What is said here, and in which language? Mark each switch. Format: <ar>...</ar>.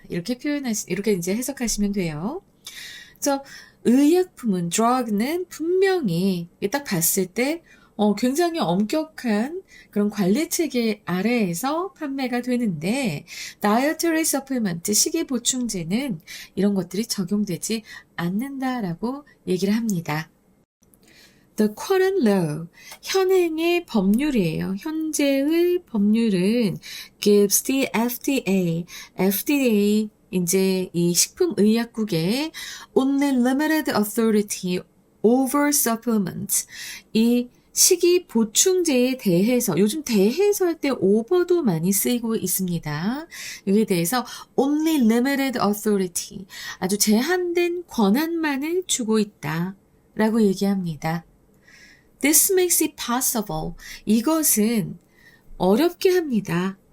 <ko>이렇게 이렇게 이제 해석하시면 돼요. 그래서 의약품은 drug는 분명히 딱 봤을 때 굉장히 엄격한 그런 관리 체계 아래에서 판매가 되는데 dietary supplement, 식이 보충제는 이런 것들이 적용되지 않는다라고 얘기를 합니다.</ko> <en>The current law,</en> <ko>현행의 법률이에요. 현재의 법률은</ko> <en>gives the FDA</en> <ko>이제 이 식품의약국에</ko> <en>only limited authority over supplements,</en> <ko>이 시기 보충제에 대해서 요즘 대해서 할 때 over도 많이 쓰이고 있습니다. 여기에 대해서</ko> <en>only limited authority</en> <ko>아주 제한된 권한만을 주고 있다 라고 얘기합니다.</ko> <en>This makes it possible.</en> <ko>이것은 어렵게 합니다.</ko>